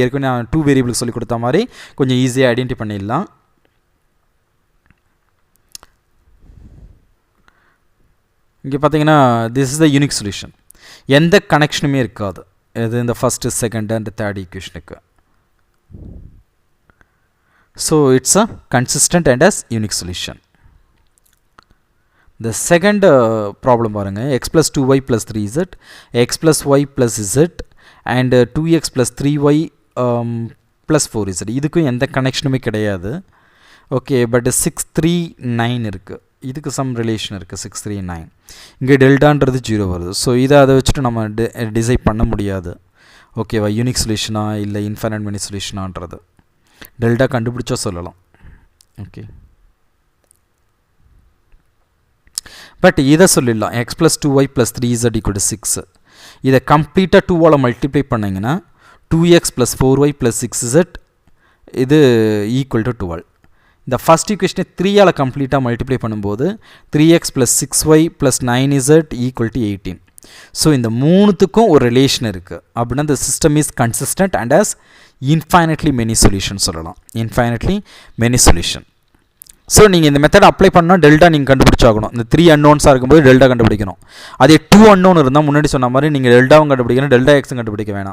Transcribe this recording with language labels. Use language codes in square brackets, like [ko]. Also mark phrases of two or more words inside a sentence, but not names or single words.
[ta] ஏற்கனவே நான் 2 வேரியபிளுக்கு சொல்லி கொடுத்த மாதிரி கொஞ்சம் ஈஸியாக ஐடென்டிஃபை பண்ணிடலாம். இங்கே பார்த்தீங்கன்னா [en] this is the unique solution. [ta] எந்த கனெக்ஷனுமே இருக்காது இது இந்த [en] first second and third [ta] ஈக்குவேஷனுக்கு. [en] so it's a consistent and as unique solution. [ta] இந்த செகண்ட் ப்ராப்ளம் பாருங்கள், [en] x plus 2y plus 3z, x plus y plus z and 2x plus 3y plus 4z. [ta] இதுக்கும் எந்த கனெக்ஷனுமே கிடையாது. [en] okay, but [ta] 6, 3, 9 இருக்குது. இதுக்கு [en] some relation [ta] இருக்குது 6, 3, 9. இங்கே டெல்டான்றது 0 வருது. ஸோ அதை வச்சுட்டு நம்ம டிசைட் பண்ண முடியாது. ஓகேவா? யூனிக் சொல்யூஷனா இல்லை [en] infinite many [ta] சொல்யூஷனான்றது டெல்டா கண்டுபிடிச்சா சொல்லலாம். [en] okay, but [ta] இதை சொல்லிடலாம் [en] x plus 2y plus 3z equal to 6. [ta] இதை கம்ப்ளீட்டாக 2ஆல் மல்டிப்ளை பண்ணிங்கன்னா [en] 2x plus 4y plus 6z [ta] இது [en] equal to 12. [ta] இந்த ஃபஸ்ட் ஈக்குவேஷனை 3ஆல் கம்ப்ளீட்டாக மல்டிப்ளை பண்ணும்போது [en] 3x plus 6y plus 9z equal to 18. [ta] ஸோ இந்த மூணுத்துக்கும் ஒரு ரிலேஷன் இருக்குது. அப்படின்னா இந்த [en] system is consistent and has infinitely many solution [ta] சொல்லலாம். [en] infinitely many solution. [ta] ஸோ நீங்கள் இந்த [en] method apply [ta] பண்ணால் டெல்டா நீங்கள் கண்டுபிடிச்சாகணும். இந்த 3 அன்னோன்ஸாக இருக்கும்போது டெல்டா கண்டுபிடிக்கணும். அதே 2 அன்னோன் இருந்தால் முன்னாடி சொன்ன மாதிரி நீங்கள் டெல்டாவும் கண்டுபிடிக்கணும், டெல்டா எக்ஸும் கண்டுபிடிக்க வேணாம்.